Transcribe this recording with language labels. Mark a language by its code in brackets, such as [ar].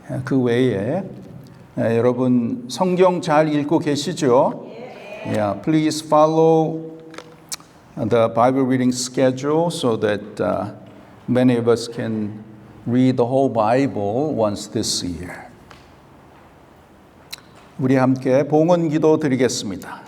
[ko] 그 외에 여러분 성경 잘 읽고 계시죠? [en] Yeah, please follow the Bible reading schedule so that many of us can read the whole Bible once this year. [ko] 우리 함께 봉헌 기도 드리겠습니다.